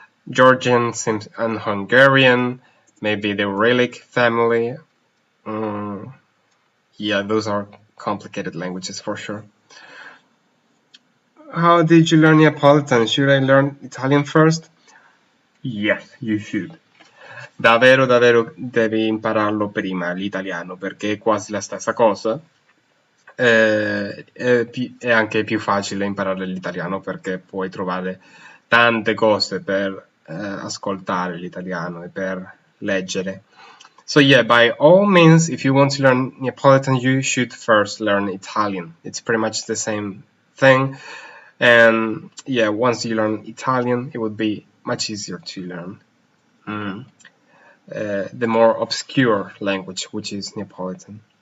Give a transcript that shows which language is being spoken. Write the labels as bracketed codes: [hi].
[en] Georgian and Hungarian, maybe the Relic family. Yeah, those are complicated languages for sure. How did you learn Neapolitan? Should I learn Italian first? Yes, you should. [it] Davvero devi impararlo prima l'italiano, perché è quasi la stessa cosa. È anche più facile imparare l'italiano perché puoi trovare tante cose per ascoltare l'italiano e per leggere. [en] So yeah, by all means, if you want to learn Neapolitan, you should first learn Italian. It's pretty much the same thing. And yeah, once you learn Italian, it would be much easier to learn the more obscure language, which is Neapolitan.